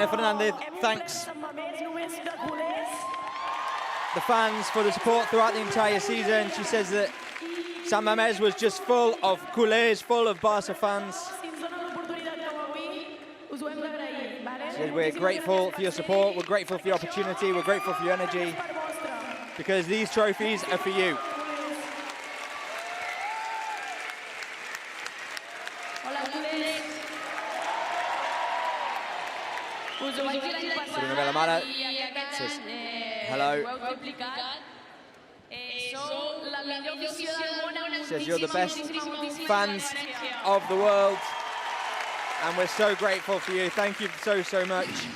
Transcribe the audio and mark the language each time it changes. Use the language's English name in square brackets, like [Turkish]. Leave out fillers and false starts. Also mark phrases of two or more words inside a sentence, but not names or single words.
[English] Fernandez thanks the fans for the support throughout the entire season. She says that Sant Mamés was just full of culers, full of Barça fans. [Catalan] Si ens donen l'oportunitat com avui, us ho hem d'agrair, vale? [English] Said we're grateful for your support, we're grateful for your opportunity, we're grateful for your energy, [Catalan] Per vostre. [English] because these trophies are for you. [Catalan] Hola, culers. Us ho vaig dir l'any passat Una vela mare. i aquest [English] Says, [Catalan] any [English] hello. [Catalan] ho heu triplicat. Sou la millor afició del món amb [English] Says you're the best [Catalan] moltíssima [English] fans [Catalan] gràcia. [English] of the world, and we're so grateful for you. Thank you so much.